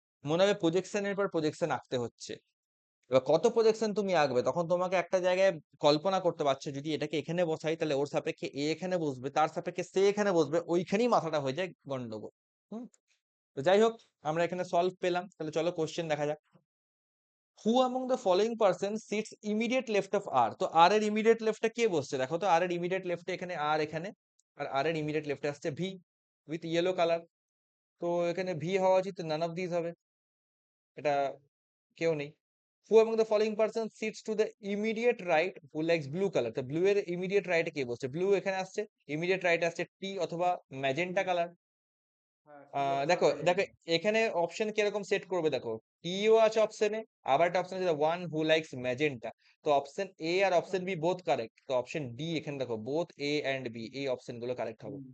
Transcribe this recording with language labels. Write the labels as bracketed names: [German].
[Bangla] মনে হবে প্রজেকশনের পর প্রজেকশন আঁকতে হচ্ছে। এবার কত প্রজেকশন তুমি আঁকবে, তখন তোমাকে একটা জায়গায় কল্পনা করতে পারছো, যদি এটাকে এখানে বসাই তাহলে ওর সাপেক্ষে এ এখানে বসবে, তার সাপেক্ষে সে এখানে বসবে, ওইখানেই মাথাটা হয়ে যায় গন্ডগোল। হুম। তো যাই হোক, আমরা এখানে সলভ পেলাম, তাহলে চলো কোশ্চেন দেখা যাক। [English] Who among the following person sits immediate left of R? [Bangla] তো R এর ইমিডিয়েট লেফটে কে বসছে, দেখো তো R এর ইমিডিয়েট লেফটে এখানে আর এখানে, আর R এর ইমিডিয়েট লেফটে আসছে ভি উইথ ইয়েলো কালার। তো এখানে ভি হওয়া উচিত, নান অফ দিস হবে, এটা কেউ নেই। [English] Who among the following person sits to the immediate right who likes blue color? [Bangla] তো ব্লু এর ইমিডিয়েট রাইটে কে বসছে, ব্লু এখানে আসছে, ইমিডিয়েট রাইটে আসছে টি অথবা ম্যাজেন্টা কালার। হ্যাঁ টি অথবা দেখো দেখো ম্যাজেন্টা। এখানে অপশন কিরকম সেট করবে, দেখো টিও আছে অপশনে, আবার একটা অপশন আছে ওয়ান হু লাইকস ম্যাজেন্টা। তো option A আর option B both correct, তো অপশন ডি এখানে দেখো বোথ এ এন্ড বি, এই অপশন গুলো কারেক্ট হবে।